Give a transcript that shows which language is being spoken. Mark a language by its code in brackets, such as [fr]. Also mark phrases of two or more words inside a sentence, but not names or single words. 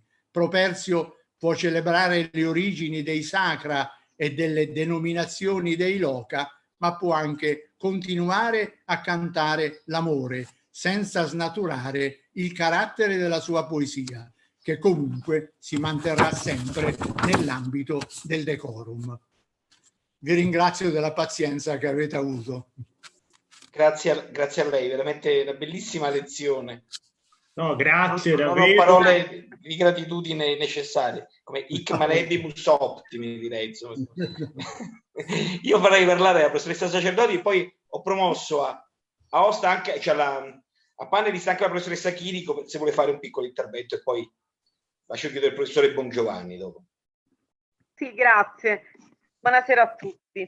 [it] Properzio può celebrare le origini dei sacra e delle denominazioni dei loca, ma può anche continuare a cantare l'amore senza snaturare il carattere della sua poesia, che comunque si manterrà sempre nell'ambito del decorum. Vi ringrazio della pazienza che avete avuto. Grazie a lei, veramente una bellissima lezione. No, grazie non davvero. ho parole di gratitudine necessarie, come [la] hic manebibus optimi, [it] direi. Insomma. Io farei parlare la professoressa Sacerdoti, e poi ho promosso a Osta anche, cioè a panelist anche la professoressa Chirico, se vuole fare un piccolo intervento, e poi faccio chiudere il professore Bongiovanni dopo. Sì, grazie. Buonasera a tutti.